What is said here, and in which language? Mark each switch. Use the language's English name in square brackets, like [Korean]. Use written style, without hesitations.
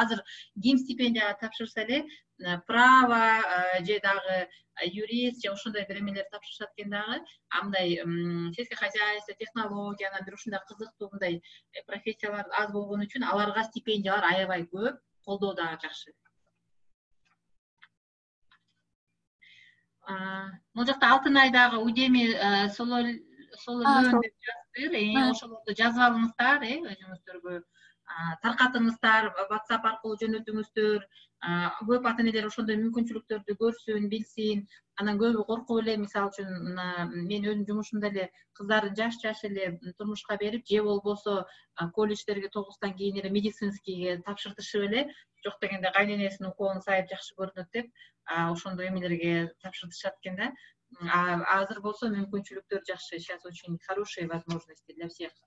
[Kyrgyz] Азыр ким стипендияга тапшырса эле, право же дагы юрист же ошондой биремелер тапшырышат экен дагы. Андай сельский хозяйство, технология, бир ушундай кызыктуу мындай профессиялар аз болгон үчүн аларга стипендиялар аябай көп, колдоо дагы жакшы. Могул жакта Алтын айдагы Udemy Sololön деп жаздыр. Ошолорду жазып алыңыздар, өзүңүздөргө таркатыңыздар, WhatsApp аркылуу жөнөтүңүздөр. Көп ата энелер ошондой мүмкүнчүлүктөрдү көрсүн, билсин. Анан көбү коркуп эле, мисалы үчүн, мен өзүм жумушумда эле кыздарын жаш эле турмушка берип, же болбосо колледждерге 9-тан кийин эле медицинскийге тапшыртышып эле, жок дегенде кайненесинин укугун сайып жакшы көрүнөт деп, ошондой эмелерге тапшыртышат экен да. Азыр болсо мүмкүнчүлүктөр жакшы, [Russian] сейчас очень хорошие возможности для всех.